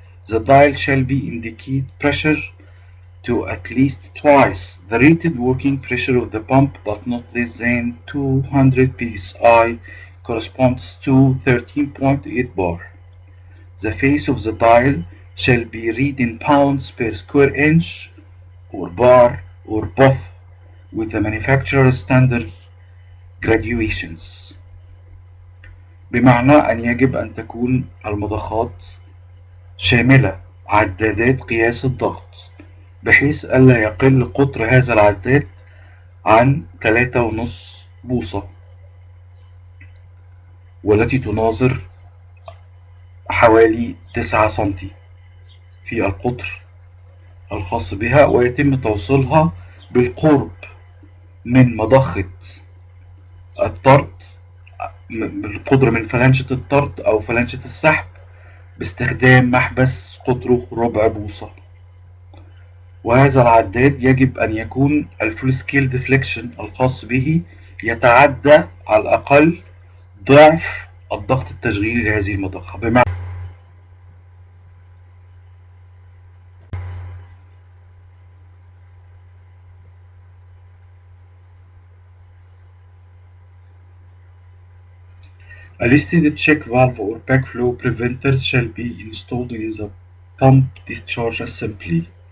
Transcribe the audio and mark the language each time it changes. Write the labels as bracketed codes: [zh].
[en] The dial shall be indicate pressure to at least twice the rated working pressure of the pump, but not less than 200 psi, corresponds to 13.8 bar. The face of the dial shall be read in pounds per square inch or bar or both, with the manufacturer's standard graduations. [ar] بمعنى أن يجب أن تكون المضخات شاملة عدادات قياس الضغط بحيث ألا يقل قطر هذا العداد عن 3.5 بوصة، والتي تناظر حوالي 9 سنتي في القطر الخاص بها، ويتم توصيلها بالقرب من مضخة الطرد، بالقدر من فلانشة الطرد أو فلانشة السحب، باستخدام محبس قطره ربع بوصة. وهذا العداد يجب أن يكون [en] الفول scale deflection [ar] الخاص به يتعدى على الأقل ضعف الضغط التشغيلي لهذه المضخة. بمعنى [en] a listed check valve or backflow preventers shall be installed in the pump discharge assembly.